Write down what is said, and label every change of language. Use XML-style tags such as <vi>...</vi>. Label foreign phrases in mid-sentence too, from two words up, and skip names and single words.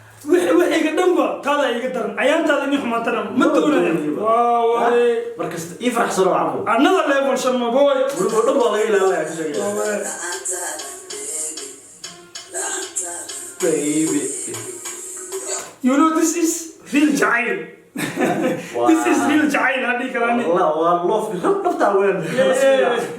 <so>Wixii, wixii iga dhanba, taada iga daran. Ayaantaada inay xumaatana ma doonayo. Ma doonayo. Waa, waa. Ah, markasta ii faraxsano, Abu.</so> <en>Another level, Sharma boy.</en> <so>Guriga oo dhan baa laga ilaalinayaa, ka sheegaya. Waa, waa.</so> <en>Baby. You know, this is real jacayl. Wow. This is real jacayl,</en> <so>hadii kale ani. Wallah, waa love, rab dhabta weyn.</so> <en>Yeah, yeah, yeah.</en>